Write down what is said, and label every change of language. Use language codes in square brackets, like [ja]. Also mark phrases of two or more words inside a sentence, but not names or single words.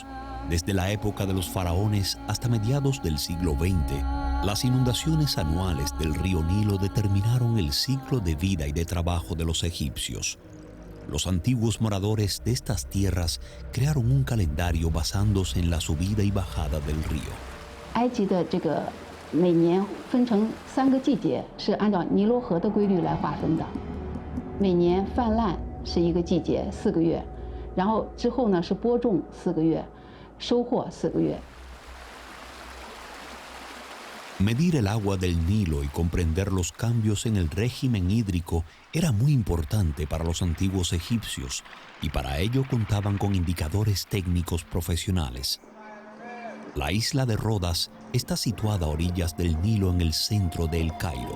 [es] Desde la época de los faraones hasta mediados del siglo XX, las inundaciones anuales del río Nilo determinaron el ciclo de vida y de trabajo de los egipcios. Los antiguos moradores de estas tierras crearon un calendario basándose en la subida y bajada del río. [zh] 埃及的这个每年分成3个季节，是按照尼罗河的规律来划分的。每年泛滥是一个季节4个月，然后之后呢是播种4个月，收获4个月。 [es] Medir el agua del Nilo y comprender los cambios en el régimen hídrico era muy importante para los antiguos egipcios y para ello contaban con indicadores técnicos profesionales. La isla de Rodas está situada a orillas del Nilo en el centro de El Cairo.